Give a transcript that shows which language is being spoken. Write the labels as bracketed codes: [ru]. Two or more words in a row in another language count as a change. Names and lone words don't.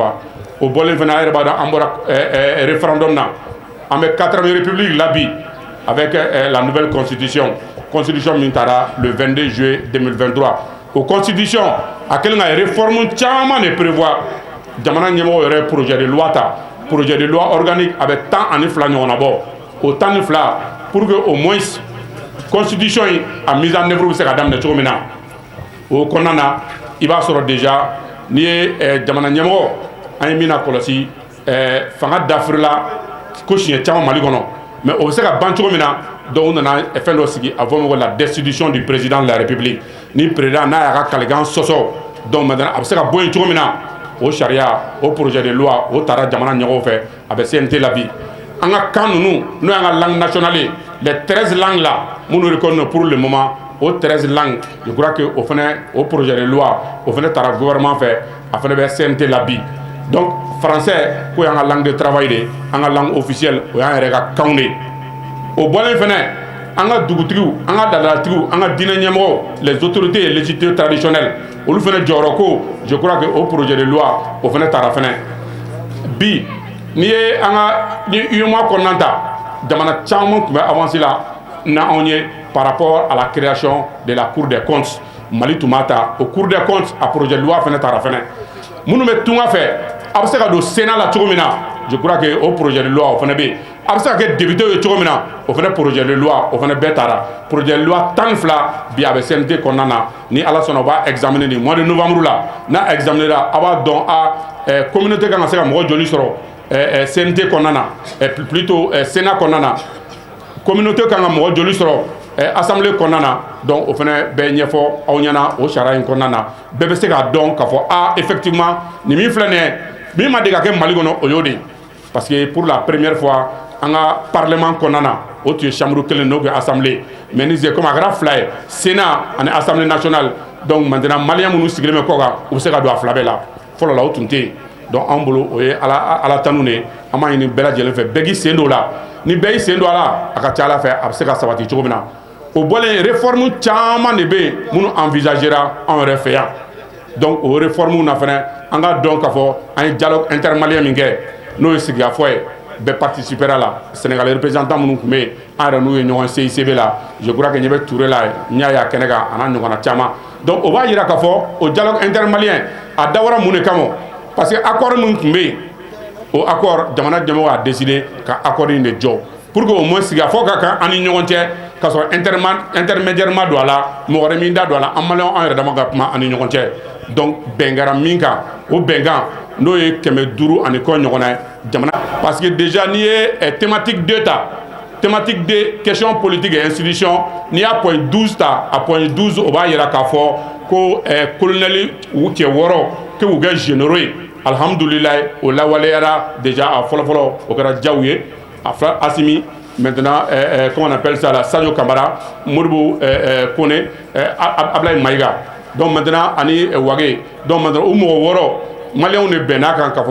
[bm] ma dafa o bolen fana yɛrɛ b'a dɔn an bɔra référendum na an bɛ [fr] 4e république [bm] la bi [fr] avec la nouvelle constitution [bm] min taara [fr] le 22 juillet 2023 [bm] o constitution a kɛlen ka réforme caman [fr] de prévoir [bm] jamana ɲɛmɔgɔ yɛrɛ [fr] projet de loi [bm] ta [fr] projet de loi organique [bm] a bɛ 12 ɲɔgɔn na bɔ o 12 [fr] pour que au moins constitution [bm] a [fr] mise en œuvre [bm] bɛ se ka daminɛ cogo min na o kɔnɔna na i b'a sɔrɔ déjà n'i ye jamana ɲɛmɔgɔ an ye min na kɔlɔsi fanga dafirila ko siɲɛ caman Mali kɔnɔ mais o bɛ se ka ban cogo min na donc u nana fɛn dɔ sigi a fɔ la [fr] destitution du président de la république [bm] ni président n'a y'a ka kalikan sɔsɔ [fr] donc maintenant [bm] a bɛ se ka bɔ yen cogo min na o sariya o [fr] projet de loi [bm] o taara jamana ɲɛmɔgɔw fɛ a bɛ CNT la bi an ka kan ninnu n'o y'an ka [fr] langue nationale [bm] ye [fr] les 13 langues là [bm] minnu [fr] reconnus pour le moment [bm] o [fr] 13 langues je crois que [bm] o fana o [fr] projet de loi [bm] o fana taara gouvernement fɛ a fana bɛ CNT la bi [fr] donc français [bm] ko y'an ka [fr] langue de travail de [bm] an ka [fr] langue officielle [bm] o y'an yɛrɛ ka kanw de o bɔlen fɛnɛ an ka dugutigiw an ka dadalatigiw an ka diinɛ ɲɛmɔgɔw [fr] les autorités et légitimés traditionnels [bm] olu fɛnɛ jɔyɔrɔ ko [fr] je crois que [bm] o [fr] projet de loi [bm] o fɛnɛ taara fɛnɛ bi n'i ye an ka ni UEMOA kɔnɔna ta jamana caman tun bɛ avancé la na anw ye [fr] par rapport à la création de la Cour des comptes [bm] Mali tun b'a ta o [fr] Cour des comptes [bm] a [fr] projet de loi [bm] fɛnɛ taara fɛnɛ minnu bɛ tunga fɛ a bɛ se ka don Sénat la cogo min na [fr] je crois que [bm] o [fr] projet de loi [bm] o fɛnɛ bɛ yen a bɛ se ka kɛ député ye cogo min na o fɛnɛ [fr] projet de loi [bm] o fɛnɛ bɛɛ taara [fr] projet de loi 12 [bm] bi a bɛ CNT kɔnɔna na ni Ala sɔnna o b'a examiner ni [fr] mois de novembre [bm] la n'a examiner la a b'a dɔn a communauté kan ka se ka mɔgɔ joli sɔrɔ CNT kɔnɔna na [fr] plutôt Sénat [bm] kɔnɔna na communauté kan ka mɔgɔ joli sɔrɔ assemblée kɔnɔna na donc o fɛnɛ bɛ ɲɛfɔ aw ɲɛna o sariya in kɔnɔna na bɛɛ bɛ se k'a dɔn k'a fɔ effectivement nin min filɛ nin ye min ma deli ka kɛ Mali kɔnɔ o y'o de ye [fr] parce que pour la première fois [bm] an ka parlement kɔnɔna na o tun ye chambre kelen n'o kɛ [fr] assemblée mais [bm] ni comme a kɛra fila ye Sénat ani [fr] assemblée nationale donc maintenant [bm] maliyɛn minnu sigilen bɛ kɔ kan u bɛ se ka don a fila bɛɛ la fɔlɔ la o tun tɛ yen donc an bolo o ye ala tanu de ye an b'a ɲini bɛɛ lajɛlen fɛ bɛɛ k'i sen don o la ni bɛɛ y'i sen don a la a ka ca Ala fɛ a bɛ se ka sabati cogo min na o bɔlen réforme caman de bɛ yen minnu envisagera anw yɛrɛ fɛ yan donc o réforme na fɛnɛ an ka dɔn k'a fɔ an ye [fr] dialogue intermalien [bm] min kɛ n'o ye sigikafɔ ye bɛɛ participera la Sénégal représentant minnu tun bɛ yen an yɛrɛ n'u ye ɲɔgɔn CICB la [fr] je crois que [bm] ɲɛ bɛ Touré la n y'a ye a kɛnɛ kan a n'a ɲɔgɔnna caman donc o b'a jira k'a fɔ o [fr] dialogue intermalien [bm] a dabɔra mun de kama [fr] parce que accord [bm] min tun bɛ yen o accord jamana ɲɛmɔgɔ a décidé ka accord in de jɔ [fr] pour que au moins [bm] sigikafɔ ka kan an ni ɲɔgɔn cɛ k'a sɔrɔ intermédiaire ma don a la mɔgɔ wɛrɛ min da don a la an maliyɛnw an yɛrɛ dama ka kuma an ni ɲɔgɔn cɛ donc bɛn kɛra min kan o bɛnkan n'o ye 500 ani kɔ ɲɔgɔnna ye jamana [fr] parce que déjà [bm] n'i ye thématique 2 ta [fr] thématique 2 question politique et institution [bm] n'i y'a point 12 ta a point 12 o b'a jira k'a fɔ ko colonel u cɛ 6 que u kɛ généraux ye alhamdulilayi o lawaleyara déjà a fɔlɔfɔlɔ o kɛra Diaw ye a fila Asimi [fr] maintenant comment on appelle ça là [bm] Sadio Kamara Modibo Kone Ablaye Maïga [fr] donc maintenant [bm] ani Wage [fr] donc maintenant [bm] o mɔgɔ 6 maliyɛnw de bɛnna kan k'a